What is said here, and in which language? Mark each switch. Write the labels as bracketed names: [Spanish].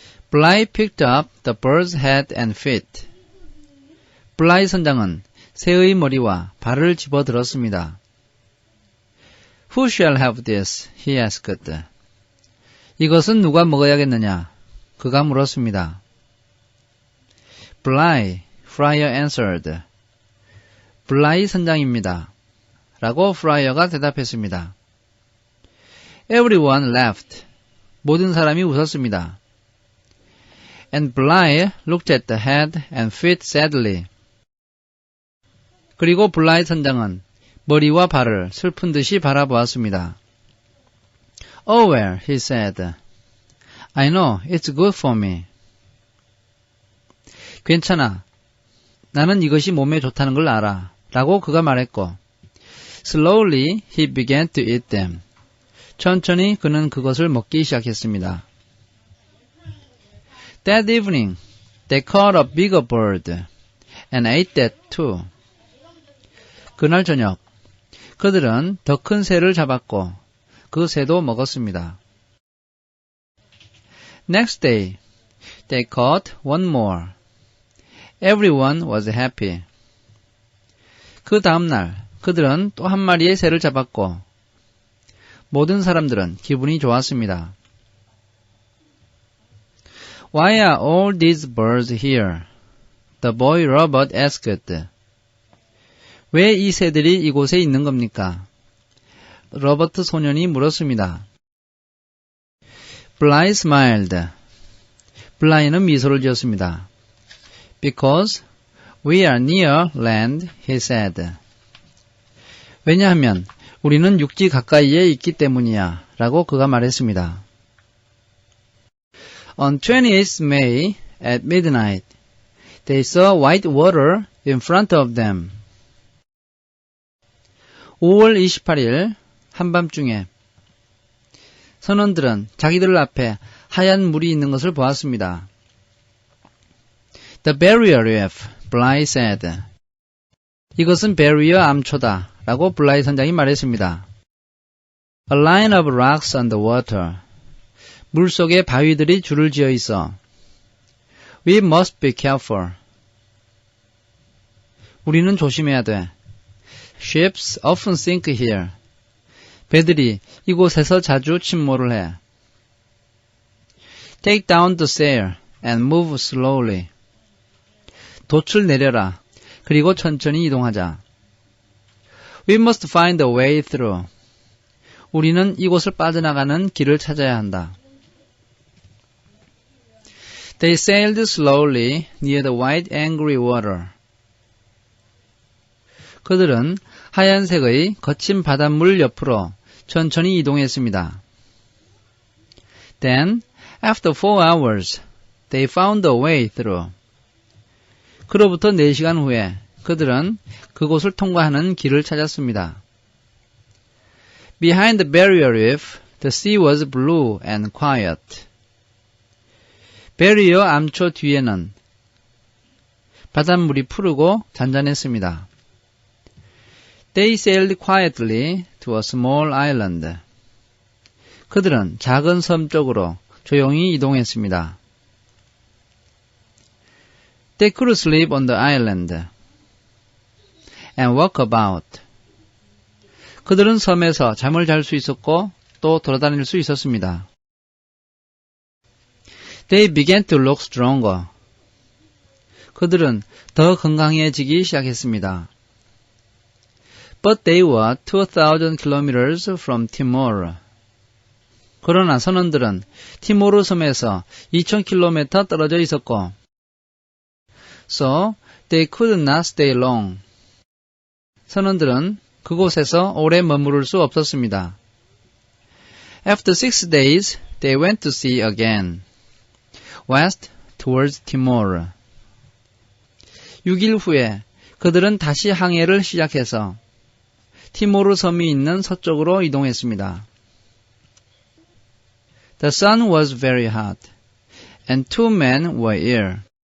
[English] Bligh picked up the bird's head and feet. [Korean] 블라이 선장은 새의 머리와 발을 집어들었습니다. [English] Who shall have this? He asked. [Korean] 이것은 누가 먹어야겠느냐? 그가 물었습니다. [English] Bligh, Friar answered. [Korean] 블라이 선장입니다. 라고 프라이어가 대답했습니다. [English] Everyone laughed. [Korean] 모든 사람이 웃었습니다. [English] And Bligh looked at the head and feet sadly. [Korean] 그리고 블라이 선장은 머리와 발을 슬픈 듯이 바라보았습니다. [English] Oh well, he said. I know, it's good for me. [Korean] 괜찮아. 나는 이것이 몸에 좋다는 걸 알아. 라고 그가 말했고, [English] Slowly, he began to eat them. [Korean] 천천히 그는 그것을 먹기 시작했습니다. [English] That evening, they caught a bigger bird and ate that too. [Korean] 그날 저녁, 그들은 더 큰 새를 잡았고 그 새도 먹었습니다. [English] Next day, they caught one more. Everyone was happy. [Korean] 그 다음 날, 그들은 또 한 마리의 새를 잡았고 모든 사람들은 기분이 좋았습니다. [English] Why are all these birds here? The boy Robert asked. [Korean] 왜 이 새들이 이곳에 있는 겁니까? 로버트 소년이 물었습니다. [English] Bly smiled. [Korean] 블라이는 미소를 지었습니다. [English] Because we are near land, he said. [Korean] 왜냐하면 우리는 육지 가까이에 있기 때문이야 라고 그가 말했습니다. [English] On 28th May at midnight, they saw white water in front of them. [Korean] 5월 28일 한밤중에 선원들은 자기들 앞에 하얀 물이 있는 것을 보았습니다. [English] The barrier reef, Bly said. [Korean] 이것은 베리어 암초다 라고 블라이 선장이 말했습니다. [English] A line of rocks on the water. [Korean] 물속에 바위들이 줄을 지어 있어. [English] We must be careful. [Korean] 우리는 조심해야 돼. [English] Ships often sink here. [Korean] 배들이 이곳에서 자주 침몰을 해. [English] Take down the sail and move slowly. [Korean] 돛을 내려라. 그리고 천천히 이동하자. [English] We must find a way through. [Korean] 우리는 이곳을 빠져나가는 길을 찾아야 한다. [English] They sailed slowly near the white angry water. [Korean] 그들은 하얀색의 거친 바닷물 옆으로 천천히 이동했습니다. [English] Then, after 4 hours, they found a way through. [Korean] 그로부터 4시간 후에 그들은 그곳을 통과하는 길을 찾았습니다. [English] Behind the barrier reef, the sea was blue and quiet. [Korean] 베리어 암초 뒤에는 바닷물이 푸르고 잔잔했습니다. [English] They sailed quietly to a small island. [Korean] 그들은 작은 섬 쪽으로 조용히 이동했습니다. [English] They could sleep on the island and walk about. [Korean] 그들은 섬에서 잠을 잘 수 있었고 또 돌아다닐 수 있었습니다. [English] They began to look stronger. [Korean] 그들은 더 건강해지기 시작했습니다. [English] But they were 2,000 kilometers from Timor. [Korean] 그러나 선원들은 티모르 섬에서 2,000km 떨어져 있었고, [English] So they could not stay long. [Korean] 선원들은 그곳에서 오래 머무를 수 없었습니다. [English] After 6 days, they went to sea again, west towards Timor. [Korean] 6일 후에 그들은 다시 항해를 시작해서 티모르 섬이 있는 서쪽으로 이동했습니다. [English] The sun was very hot, and 2 men were ill.